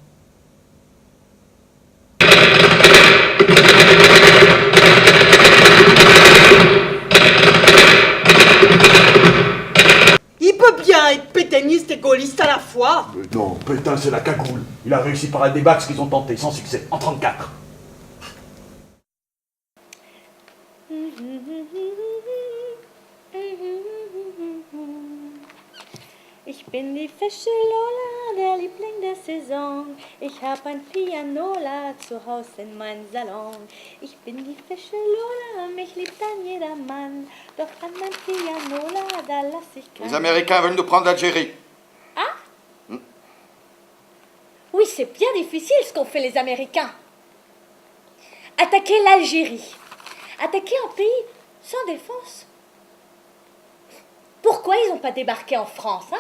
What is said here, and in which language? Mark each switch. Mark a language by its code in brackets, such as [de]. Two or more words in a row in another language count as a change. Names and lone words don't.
[fr] Il peut bien être pétainiste et gaulliste à la fois. Mais non, Pétain, c'est la cagoule. Il a réussi par la débarque ce qu'ils ont tenté, sans succès, en 34. [de] Ich bin die Fische Lola, der Liebling der Saison. Ich hab ein Pianola zu Haus in meinem Salon. Ich bin die Fische Lola, mich liebt dann jedermann. Doch an mein Pianola, da lass ich keinen... [fr] Les Américains veulent nous prendre l'Algérie. Oui, c'est bien difficile ce qu'ont fait les Américains. Attaquer l'Algérie. Attaquer un pays sans défense. Pourquoi ils n'ont pas débarqué en France, hein?